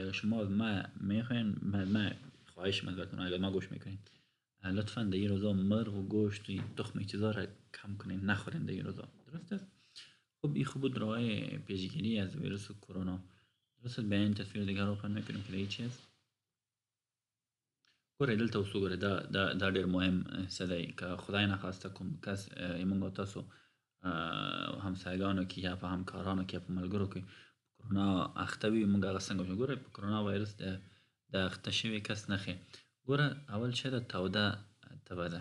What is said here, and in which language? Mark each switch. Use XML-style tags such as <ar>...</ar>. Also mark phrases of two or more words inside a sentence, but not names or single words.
<fa>اگر شما ما میخواین ما خواهش ازتون اگر ما گوش میکنین لطفا در این روزا مرغ و گوشت و تخم چیزا را کم کنین نخورین در این روزا درست است. خب این خوب بود راه پیشگیری از ویروس کرونا. درست به این تصویر دیگر روشن میکنیم که چی است.</fa> <ps>ګورئ دلته اوس وګورئ دا ډېر مهم څه دی که خدای نخواسته کوم کس موږ او تاسو همسایگانو کې یا په همکارانو کې یا په ملګرو کې کرونا اخته وي موږ هغه څنګه وژنو. ګورئ په کرونا وایرس د اخته شوي کس نښې ګوره اول شی د توده تبه ده.</ps>